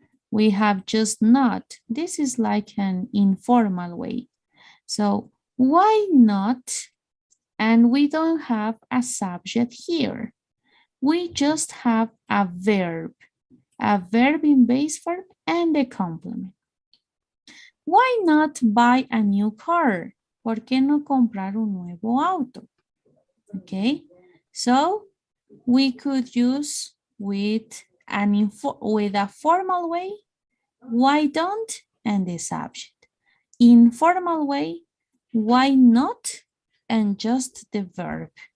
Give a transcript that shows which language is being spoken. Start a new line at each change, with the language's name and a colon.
English: We have just not. This is like an informal way. So why not? And we don't have a subject here. We just have a verb in base form and the complement. Why not buy a new car?
Spanish: ¿Por qué no comprar un nuevo auto?
English: Okay, so we could use with a formal way, why don't, and the subject. Informal way, why not, and just the verb.